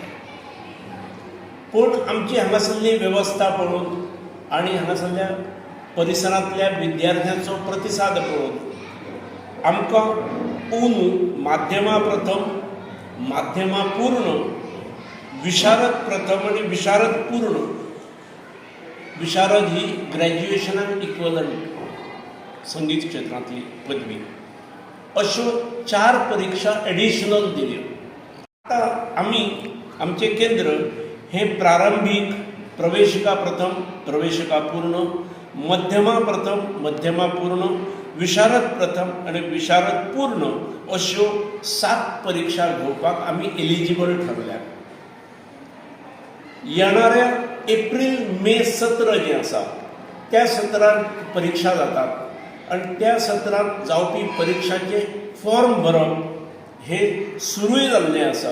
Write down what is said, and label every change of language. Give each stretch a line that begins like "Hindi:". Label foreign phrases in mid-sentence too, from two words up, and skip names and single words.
Konkani: पूण आमची हांगासरली वेवस्था पळोवन आनी हांगासरल्या परिसरांतल्या विद्यार्थ्यांचो प्रतिसाद पळोवन आमकां माध्यमा प्रथम, माध्यमा पूर्ण, विशारद प्रथम आनी विशारद पूर्ण, विशारद ही ग्रॅज्युएशनाक इक्वलंट संगीत क्षेत्रांतली पदवी, अश्यो 4 परीक्षा एडिशनल दिल्यो. आतां आमचें केंद्र हें प्रारंभीक प्रवेशिका प्रथम, प्रवेशिका पूर्ण, मध्यमा प्रथम, मध्यमा पूर्ण, विशारद प्रथम आणि विशारद पूर्ण अश्यो 7 परीक्षा घेवपाक आमी एलिजिबल ठरल्यात. येणाऱ्या एप्रील-मे सत्र जें आसा त्या सत्रांत परीक्षा जातात आणि त्या सत्रांत जावपी परीक्षांचे फॉर्म भरप हे सुरूय जाल्लें आसा.